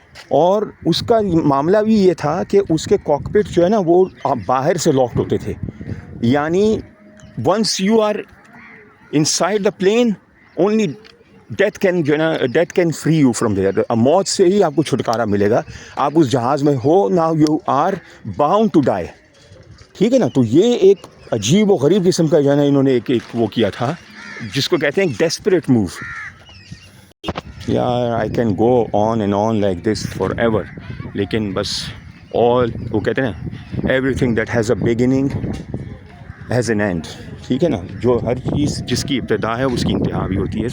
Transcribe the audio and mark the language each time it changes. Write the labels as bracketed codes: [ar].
[ur] اور اس کا معاملہ بھی یہ تھا کہ اس کے کاکپٹ جو ہے نا وہ باہر سے لاکڈ ہوتے تھے. [en] یعنی once you are inside the plane only death can free you from there. [ur] موت سے ہی آپ کو چھٹکارا ملے گا. آپ اس جہاز میں ہو نا، [en] you are bound to die, [ur] ٹھیک ہے نا. تو یہ ایک عجیب و غریب قسم کا جو ہے نا انہوں نے ایک وہ کیا تھا جس کو کہتے ہیں desperate move. [en] I can go on and on like this forever. [ur] لیکن بس وہ کہتے ہیں نا [en] everything that has a beginning has an end. [ur] ٹھیک ہے نا. جو ہر چیز جس کی ابتدا ہے اس کی انتہا بھی ہوتی ہے.